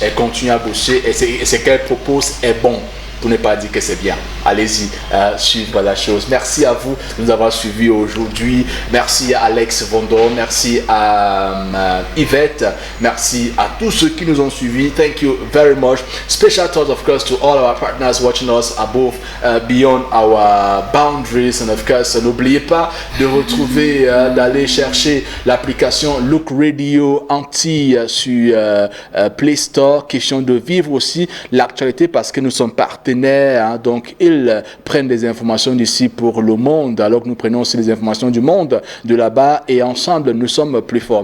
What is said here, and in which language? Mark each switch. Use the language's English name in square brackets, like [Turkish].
[French] Elle continue à bosser et ce qu'elle propose est bon. Pour ne pas dire que c'est bien. Allez-y, suivre la chose. Merci à vous de nous avoir suivis aujourd'hui. Merci à Alex Vondor. Merci à Yvette. Merci à tous ceux qui nous ont suivis. [English] Thank you very much. Special thoughts, of course, to all our partners watching us above, beyond our boundaries. And of course, [French] n'oubliez pas de retrouver, d'aller chercher l'application Look Radio Anti sur Play Store. Question de vivre aussi l'actualité parce que nous sommes partenaires. Hein, donc ils prennent des informations d'ici pour le monde alors que nous prenons aussi des informations du monde de là-bas et ensemble nous sommes plus forts.